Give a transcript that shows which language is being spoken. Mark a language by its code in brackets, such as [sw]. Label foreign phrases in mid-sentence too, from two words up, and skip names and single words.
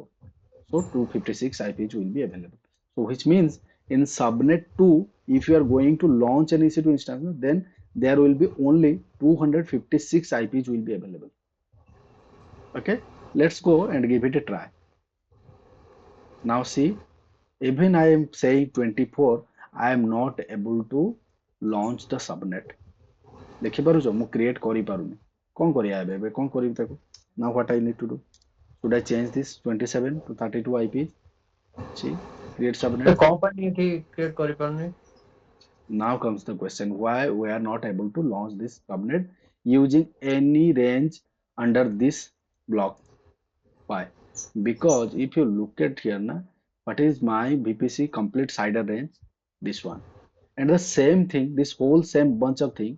[en] So 256 IPs will be available. So which means in subnet 2, if you are going to launch an EC2 instance, then there will be only 256 IPs will be available. Okay, let's go and give it a try. Now see, even I am saying 24, I am not able to launch the subnet. [or] ଦେଖିପାରୁଛ ମୁଁ କ୍ରିଏଟ୍ କରିପାରୁନି, କ'ଣ କରିବା ଏବେ କ'ଣ କରିବି ତାକୁ? [en] Now what I need to do? Should I change this 27 to 32 IPs? See, create ଏ subnet. [or] କମ୍ପାନୀ ଏଠି କ୍ରିଏଟ୍ କରିପାରୁନି। [en] Now comes the question, why we are not able to launch this subnet using any range under this block? Why? Because if you look at here, na, what is my VPC complete CIDR range? This one. And the same thing, this whole same bunch of thing.